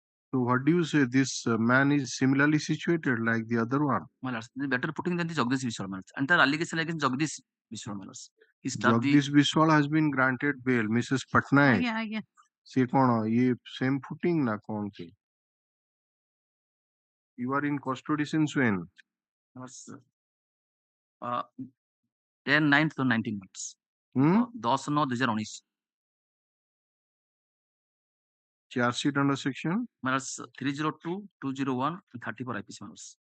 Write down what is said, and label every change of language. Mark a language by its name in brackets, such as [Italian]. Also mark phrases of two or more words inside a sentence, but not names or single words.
[English] So what do you say? This man is similarly situated like the other one. My lords, the better footing than the Jagdish Vishal, my lords. Entire allegation against Jagdish Vishal, my lords. He stabbed the. Jagdish Biswal has been granted bail. Mrs. Patnaik. [Odia] ଆଜ୍ଞା ସେ କଣ ये [English] same footing [Odia] ନା କଣ ସେ? [English] You are in custody since when? My lords, 10/9 to 19 months. 10/9/2019. Charge sheet under section? My lords, 302, 201, and 34 IPC, my lords.